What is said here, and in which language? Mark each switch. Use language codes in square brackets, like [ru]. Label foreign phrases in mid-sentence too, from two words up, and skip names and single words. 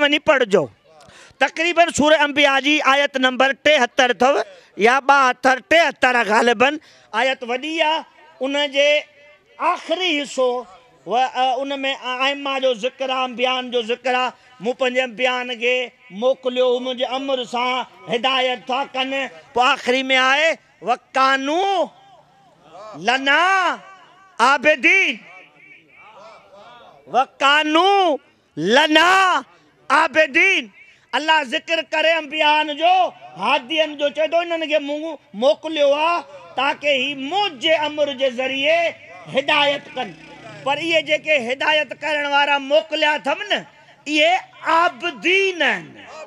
[sd] वनी पढ़जो तकरीबन सूरह अंबिया जी आयत नंबर 73 अथव या 72 73 ग़ालिबन आयत वॾी आहे उन जे आख़िरी हिसो उन में आइमा जो ज़िक्र आहे अंबियान जो ज़िक्र आहे मूं पंहिंजे अंबियान खे मोकिलियो मुंहिंजे अमर सां हिदायत था कनि पोइ आख़िरी में आहे [ar] وكانوا لنا عابدين وكانوا لنا عابدين [sd] अल्लाह ज़िक्र करे अंबियान जो हादियन जो चए थो इन्हनि खे मूं मोकिलियो आहे ताकि ही मुंहिंजे अमर जे ज़रिए हिदायत कनि पर इहे जेके हिदायत करण वारा मोकिलिया अथमि न इहे आबिदीन आहिनि